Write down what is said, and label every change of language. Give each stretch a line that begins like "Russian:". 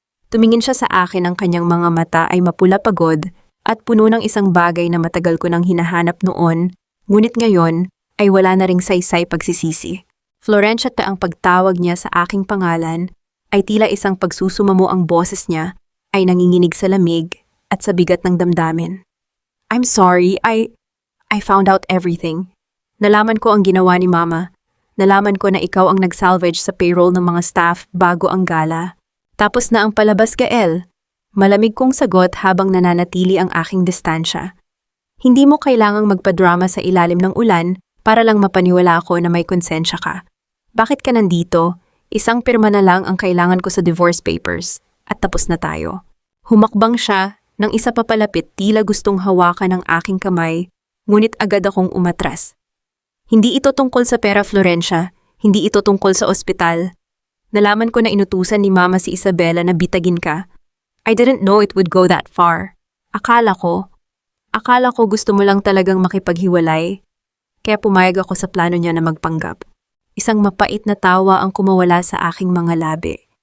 Filipino: Tumingin siya sa akin, ang kanyang mga mata ay mapula pagod at puno ng isang bagay na matagal ko nang hinahanap noon, ngunit ngayon ay wala na ring saysay pagsisisi. Florencia, ang pagtawag niya sa aking pangalan ay tila isang pagsusumamo, ang boses niya ay nanginginig sa lamig at sa bigat ng damdamin.
English: I'm sorry, I found out everything.
Filipino: Nalaman ko ang ginawa ni Mama. Nalaman ko na ikaw ang nag-salvage sa payroll ng mga staff bago ang gala. Tapos na ang palabas, Gael. Malamig kong sagot habang nananatili ang aking distansya. Hindi mo kailangang magpadrama sa ilalim ng ulan para lang mapaniwala ko na may konsensya ka. Bakit ka nandito? Isang pirma na lang ang kailangan ko sa divorce papers at tapos na tayo. Humakbang siya nang isa pa palapit, tila gustong hawakan ng aking kamay, ngunit agad akong umatras. Hindi ito tungkol sa pera, Florencia. Hindi ito tungkol sa ospital. Nalaman ko na inutusan ni Mama si Isabela na bitagin ka.
English: I didn't know it would go that far.
Filipino: Akala ko gusto mo lang talagang makipaghiwalay. Kaya pumayag ako sa plano niya na magpanggap. Isang mapait na tawa ang kumawala sa aking mga labi.